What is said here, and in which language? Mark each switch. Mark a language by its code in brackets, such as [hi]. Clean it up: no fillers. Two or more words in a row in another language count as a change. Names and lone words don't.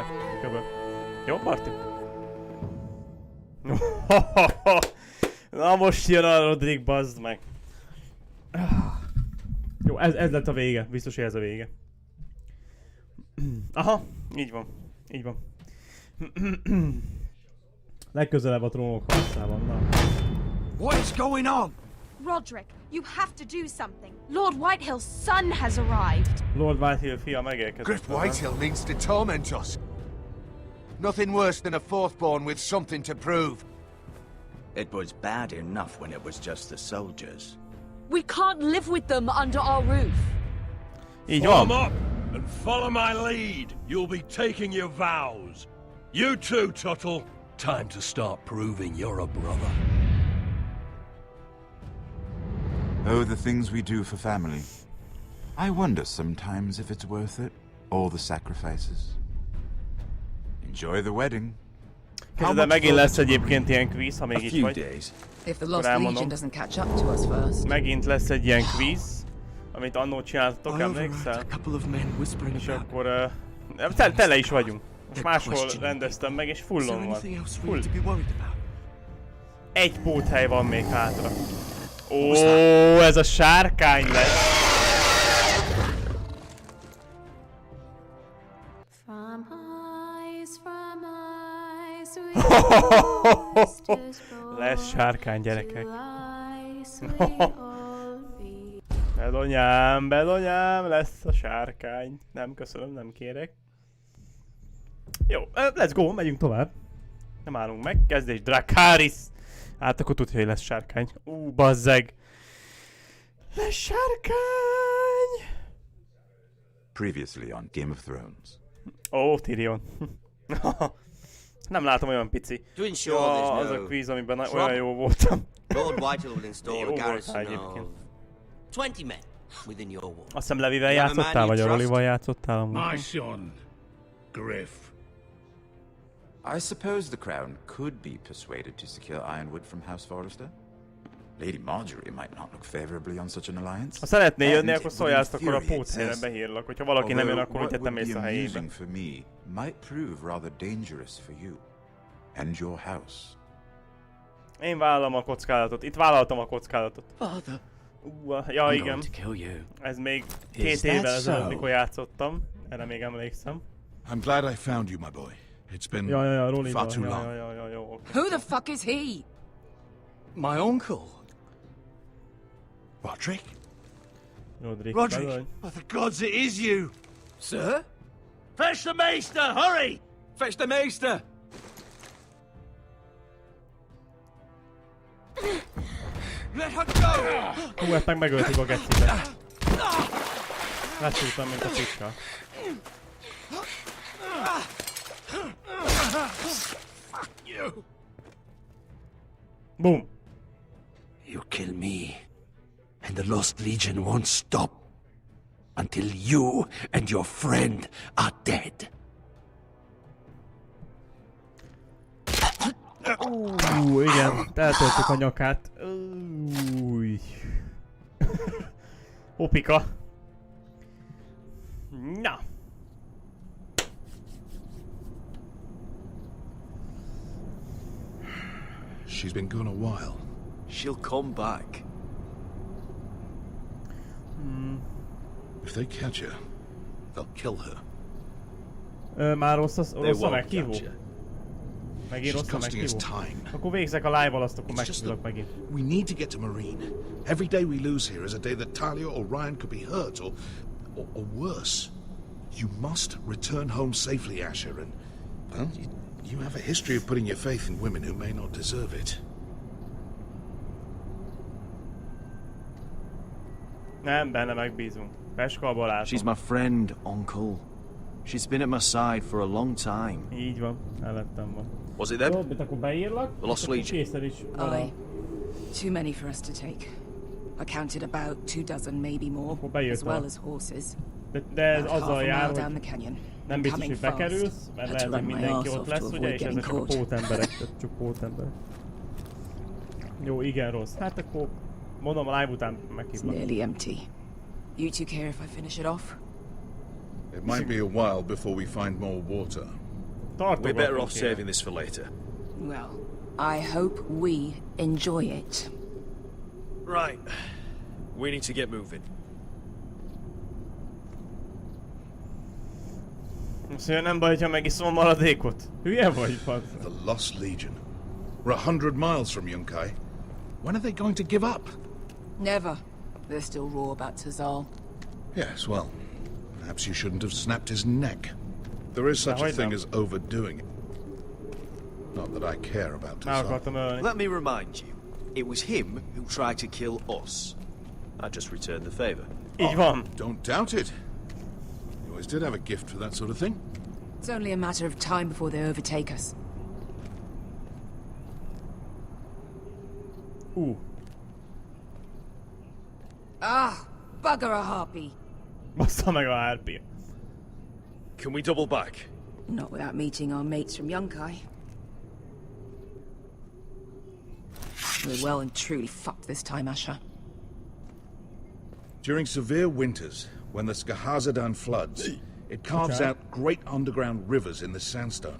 [hu] Köbö. Jó, Marti? Na most jön a Rodrik, bazd meg. Jó, ez lett a vége. Biztos, hogy ez a vége. Aha, így van. Így van. Legközelebb a Trónok harcában, na. [en] What is going on? Roderick, you have to do something. Lord Whitehill's son has arrived. [hu] Lord Whitehill fia megérkezett. [en] Griff Whitehill means to torment us. Nothing worse than a fourthborn with something to prove. It was bad enough when it was just the soldiers. We can't live with them under our roof. [hu] Így [en] Form [hu] van. [en] up and follow my lead. You'll be taking your vows. You too, Tuttle. Time to start proving you're a brother. Oh, the things we do for family. I wonder sometimes if it's worth it. All the sacrifices. Enjoy the wedding. [hu] De megint lesz egyébként ilyen quiz, ha még itt vagy. [en] If the Lost Legion doesn't catch up to us first. [hu] Megint lesz egy ilyen quiz, amit annó csináltatok, [en] A [hu] emlékszel? [en] couple of men whispering [hu] És [en] about. [hu] akkor tele is vagyunk. Most máshol rendeztem meg, és fullon van. Full. Egy póthely van még hátra. Ó, ez a sárkány lesz. Lesz sárkány, gyerekek. Belonyám, lesz a sárkány. Nem, köszönöm, nem kérek. Jó, [en] let's go, [hu] megyünk tovább. Nem állunk meg, kezdés Dracarys. Hát akkor tudja, hogy lesz sárkány. Bazzeg. Lesz sárkány. [en] Previously on Game of Thrones. [hu] Tyrion. Nem látom, olyan pici. [en] To ensure there's [hu] Az a [en] no [hu] quiz, amiben olyan jó voltam. [en] Lord Whitehall will install [hu] Jó [en] a garrison [hu] voltál [en] of [hu] egyébként. [en] 20 men within your wall. [hu] Azt hiszem Levivel játszottál, vagy a Rollival játszottál amúgy? [en] My son, Griff. I suppose the crown could be persuaded to secure Ironwood from House Forrester. Lady Marjorie might not look favorably on such an alliance. [hu] Ha szeretnél jönni, akkor szóljál, akkor a póthelyre behírlak. Hogyha valaki nem jön, akkor úgy mész a helyébe. [en] For me might prove rather dangerous for you and your house. [hu] Én vállalom a kockázatot. Itt vállaltam a kockázatot. [en] Father, [hu] Ja, igen. [en] to kill you. [hu] Ez még 2 évvel ezelőtt, mikor játszottam. Erre még emlékszem. [en] I'm glad I found you, my boy. It's been [hu] Ja, Rollival. [en] far too long. [hu] Jó, oké. [en] Who the fuck is he? My uncle. Roderick? Rodrik. Roderick! Oh, the gods, it is you! Sir? Fetch the maester, hurry! Fetch the maester! Let her go! [hu] Hú, ezt meg megöltük a gecibe. Leszúrtam, mint a picska. [en] Boom! You kill me, and the Lost Legion won't stop until you and your friend are dead. [hu] Igen, eltöltük a nyakát. Opika. Na. [en] She's been gone a while. She'll come back. If they catch her, they'll kill her. [hu] Már rossz a meghívó? Megint [en] She's [hu] rossz a [en] costing us [hu] meghívó? [en] time. [hu] Akkor végzek a live-val, azt akkor [en] It's just [hu] meghívlak [en] that [hu] megint. [en] we need to get to Marine. Every day we lose here is a day that Talia or Ryan could be hurt, or worse. You must return home safely, Asher, and, well, you have a history of putting your faith in women who may not deserve it. [hu] Nem, benne megbízunk. Peskalba látom. [en] She's my friend, uncle. She's been at my side for a long time. [hu] Így van, mellettem van. [en] Was it them? [hu] Jó, mit akkor beírlak? [en] The Lost [hu] Akkor [en] Legion. [hu] készen is. [en] Aye. Too many for us to take. I counted about 24, maybe more, [hu] Akkor beírtam. [en] as well as horses. [hu] De ez [en] About half [hu] azzal [en] a [hu] jár, [en] mile down [hu] hogy [en] the canyon. [hu] nem biztos, [en] Coming [hu] hogy [en] fast. [hu] bekerülsz, mert [en] Had to [hu] lehet, hogy [en] run my [hu] mindenki [en] arse [hu] ott [en] off [hu] lesz, [en] to [hu] ugye, [en] avoid [hu] és ezek [en] getting [hu] csak a [en] caught. [hu] pótemberek, csak pótemberek. Jó, igen, rossz. Hát akkor mondom, a live után [en] It's [hu] meghívlak. [en] nearly empty. You two care if I finish it off? It might be a while before we find more water. We're better off saving this for later. Well, I hope we enjoy it. Right. We need to get moving. [hu] Szóval nem baj, ha megiszom a maradékot. Hülye vagy, fasz? [en] The Lost Legion. We're 100 miles from Yunkai. When are they going to give up? Never. They're still raw about Tazal. Yes, well, perhaps you shouldn't have snapped his neck. There is such a thing as overdoing it. Not that I care about Tazal. Let me remind you, it was him who tried to kill us. I just returned the favor. [hu] Így van. [en] Don't doubt it. You always did have a gift for that sort of thing. It's only a matter of time before they overtake us. Ah, bugger a harpy. [hu] Bassza meg a harpy. [en] Can we double back? Not without meeting our mates from Yunkai. We're well and truly fucked this time, Asher. During severe winters, when the Skahazadan floods, it carves out great underground rivers in the sandstone.